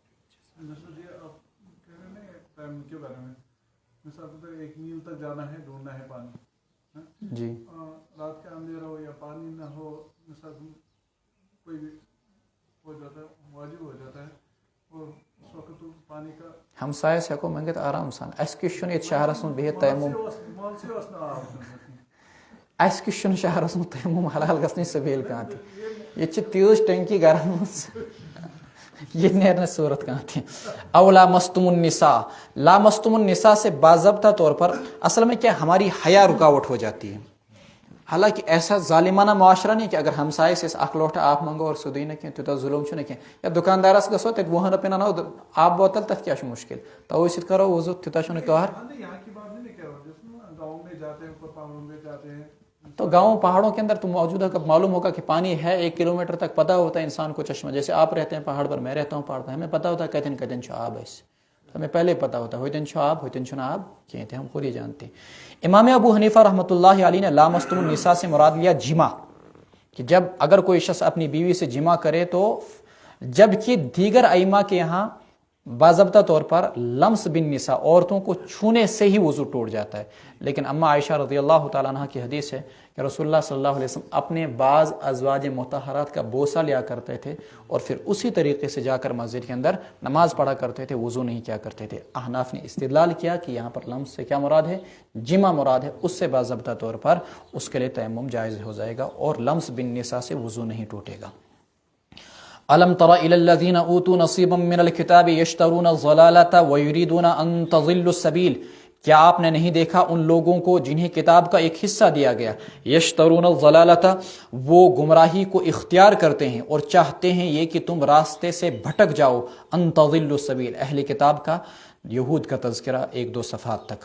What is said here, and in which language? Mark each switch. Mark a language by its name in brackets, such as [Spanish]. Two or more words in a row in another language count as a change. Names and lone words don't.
[Urdu] کے بارے میں مثال 1 میل تک جانا ہے، ڈھونڈنا ہے پانی، جی، رات کا اندھیرا ہو یا پانی نہ ہو، مثال کوئی بھی ہو جاتا ہے، واجب ہو جاتا ہے، اور اس وقت تو پانی کا [Kashmiri] ہمسایس ہیکو منگت آرام سان، اس کس چھُنہٕ ییٚتہِ شہرس منٛز بِہِتھ تیمم، اس کس چھُنہٕ شہرس منٛز تیمم حلال گژھنٕچ سبیل کانٛہہ تہِ، ییٚتہِ چھِ تیٖژ ٹنکی گرن منٛز، یہ نیرنے صورت کہاں تھی۔ [Arabic] او لامستم النساء، [Urdu] لامستم النساء سے باضابطہ طور پر اصل میں کیا ہماری حیا رکاوٹ ہو جاتی ہے، حالانکہ ایسا ظالمانہ معاشرہ نہیں کہ اگر ہمسائے سے [Kashmiri] اخ لوٹا آپ منگو اور سودی نہ کینٛہہ تیوٗتاہ ظلم چھُنہٕ کینٛہہ، یا دکاندارس گژھو تتہِ 20 رۄپین انو آب بوتل، تتھ کیٛاہ چھُ مشکل، توے سۭتۍ کرو وضو، تیوٗتاہ چھُنہٕ کار۔ [Urdu] یہاں کی بات نہیں کہہ رہا ہوں، گاؤں میں جاتے ہیں، اوپر پہاڑوں میں جاتے ہیں، تو گاؤں پہاڑوں کے اندر تو موجود ہے، معلوم ہوگا کہ پانی ہے 1 کلومیٹر تک، پتہ ہوتا ہے انسان کو چشمہ، جیسے آپ رہتے ہیں پہاڑ پر، میں رہتا ہوں پہاڑ پر، ہمیں پتہ ہوتا ہے [Kashmiri] کتن کتن چھُ آب اسہِ، [Urdu] ہمیں پہلے پتہ ہوتا ہے [Kashmiri] ہوتن چھُ آب، ہوتن چھُنہٕ آب کہیں تھے، [Urdu] ہم خود ہی جانتے ہیں۔ امام ابو حنیفہ [Arabic] رحمۃ اللہ علیہ [Urdu] نے [Arabic] لامستم النساء [Urdu] سے مراد لیا جماع، کہ جب اگر کوئی شخص اپنی بیوی سے جماع کرے تو، جبکہ دیگر ائمہ کے یہاں باضابطہ طور پر [Arabic] لمس بالنساء، [Urdu] عورتوں کو چھونے سے ہی وضو ٹوٹ جاتا ہے، لیکن اما عائشہ [Arabic] رضی اللہ تعالیٰ عنہ [Urdu] کی حدیث ہے کہ رسول اللہ [Arabic] صلی اللہ علیہ وسلم [Urdu] اپنے بعض ازواج مطہرات کا بوسہ لیا کرتے تھے اور پھر اسی طریقے سے جا کر مسجد کے اندر نماز پڑھا کرتے تھے، وضو نہیں کیا کرتے تھے۔ احناف نے استدلال کیا کہ یہاں پر لمس سے کیا مراد ہے؟ جمع مراد ہے، اس سے باضابطہ طور پر اس کے لیے تیمم جائز ہو جائے گا اور [Arabic] لمس بالنساء [Urdu] سے وضو نہیں ٹوٹے گا۔ [Arabic] أَلَمْ تَرَ إِلَى الَّذِينَ أُوتُوا نَصِيبًا مِّنَ الْكِتَابِ يَشْتَرُونَ الضَّلَالَةَ وَيُرِيدُونَ أَن تَضِلُّوا السَّبِيلَ، [Urdu] کیا آپ نے نہیں دیکھا ان لوگوں کو جنہیں کتاب کا ایک حصہ دیا گیا، [Arabic] یشترون الضلالۃ، [Urdu] وہ گمراہی کو اختیار کرتے ہیں اور چاہتے ہیں یہ کہ تم راستے سے بھٹک جاؤ، [Arabic] ان تضلوا السبیل، [Urdu] اہل کتاب کا یہود کا تذکرہ 1-2 صفحات تک.